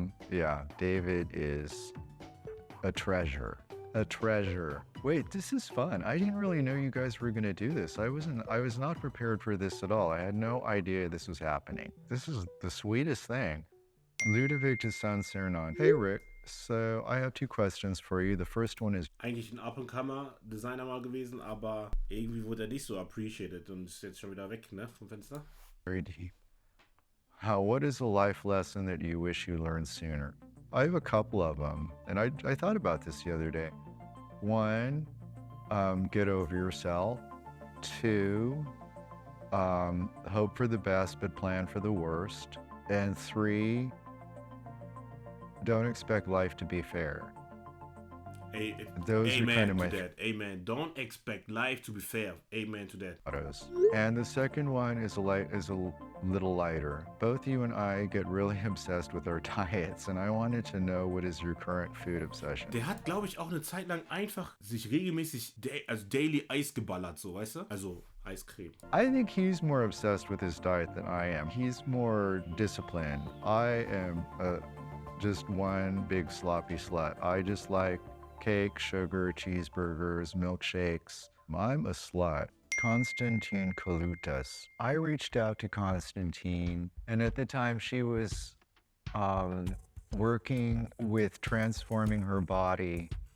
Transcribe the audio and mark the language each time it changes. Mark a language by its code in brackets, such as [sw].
[en] Yeah, David is a treasure. A treasure. Wait, this is fun. I didn't really know you guys were gonna do this. I was not prepared for this at all. I had no idea this was happening. This is the sweetest thing. Ludovic de Saint-Cernan. Hey Rick, so I have two questions for you. The first one is [de] Eigentlich ein Up-and-Comer-Designer mal gewesen, aber irgendwie wurde er nicht so appreciated und ist jetzt schon wieder weg, ne, vom Fenster. [en] very deep. What is a life lesson that you wish you learned sooner? I have a couple of them, and I thought about this the other day. One, get over yourself. Two, hope for the best but plan for the worst. And three, don't expect life to be fair. Those are kind of my that. Amen. Don't expect life to be fair. Amen to that. mottos. And the second one is a little lighter. Both you and I get really obsessed with our diets, and I wanted to know, what is your current food obsession? [de] Der hat, glaube ich, auch eine Zeit lang einfach sich regelmäßig Daily Eis geballert, so, weißt du? Also Eiscreme. [en] I think he's more obsessed with his diet than I am. He's more disciplined. I am just one big sloppy slut. I just like cake, sugar, cheeseburgers, milkshakes. I'm a slut. Constantine Kalutas. I reached out to Constantine, and at the time she was working with transforming her body